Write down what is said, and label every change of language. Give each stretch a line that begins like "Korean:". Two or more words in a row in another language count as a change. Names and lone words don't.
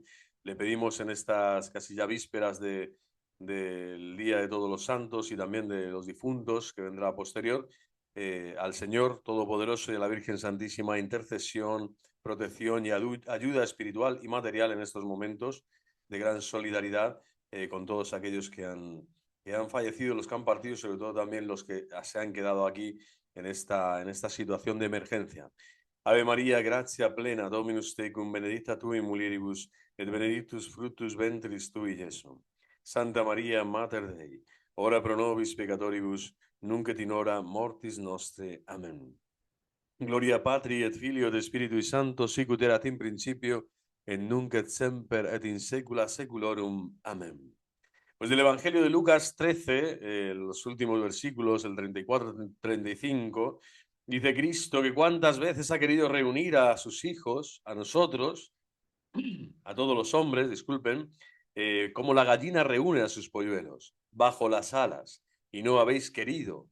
Spanish: Le pedimos en estas casi ya vísperas del Día de Todos los Santos y también de los difuntos, que vendrá posterior, al Señor Todopoderoso y a la Virgen Santísima intercesión, protección y ayuda espiritual y material en estos momentos de gran solidaridad con todos aquellos que han fallecido, los que han partido, sobre todo también los que se han quedado aquí en esta situación de emergencia.
Latin: Ave María, gratia plena, Dominus tecum, benedicta tu in mulieribus, et benedictus fructus ventris tui, Iesus. Santa María, Mater Dei, ora pro nobis peccatoribus, nunc et in hora mortis nostre. Amén. Gloria Patri et Filio et Spiritui Sancto, sicut erat in principio, et nunc et semper et in saecula saeculorum. Amén.
Spanish: Pues del Evangelio de Lucas 13, los últimos versículos, el 34-35, dice Cristo que cuántas veces ha querido reunir a sus hijos, a nosotros, a todos los hombres, disculpen, como la gallina reúne a sus polluelos, bajo las alas, y no habéis querido.